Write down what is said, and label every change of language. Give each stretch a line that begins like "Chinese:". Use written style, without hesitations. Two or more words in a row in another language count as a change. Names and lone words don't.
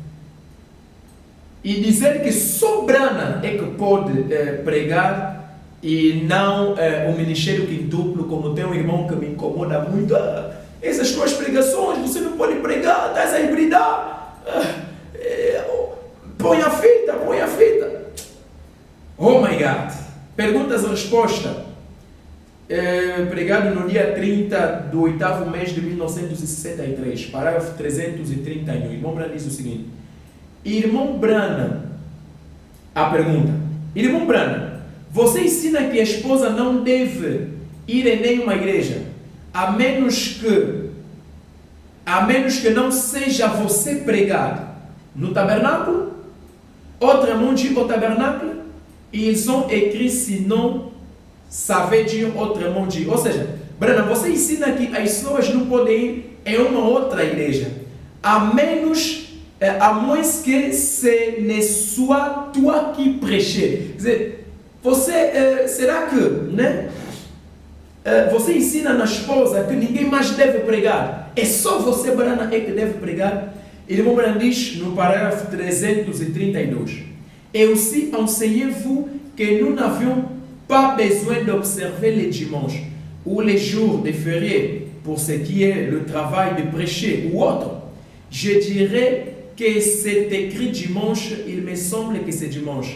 Portuguese: E dizer que só Branham é que pode pregar e não o ministério quintuplo, como tem um irmão que me incomoda muito. Essas tuas pregações, você não pode pregar, estás a hibridar. Põe a fita.
English: Oh my God.
Portuguese: Perguntas e respostas. Pregado no dia 30 do 8º mês de 1963, parágrafo 331. Irmão Branham diz o seguinte: Irmão Branham, a pergunta: Irmão Branham, você ensina que a esposa não deve ir em nenhuma igreja, a menos que não seja você pregado no tabernáculo?
French: Autrement dit, au tabernáculo, ils ont écrit sinon, ça veut dire autrement dit.
Portuguese: Ou seja, Branham, você ensina que as pessoas não podem ir em uma outra igreja,
French: a moins que ce ne soit toi qui prêches.
Portuguese: Quer dizer, você, será que, né? Você ensina na esposa que ninguém mais deve pregar? É só você, Branham, é que deve pregar? Irmão Branham diz no parágrafo 332:
French: Et aussi enseignez-vous que nous n'avions pas besoin d'observer les dimanches ou les jours de fériés pour ce qui est le travail de prêcher ou autre. Je dirais que c'est écrit dimanche, il me semble que c'est dimanche.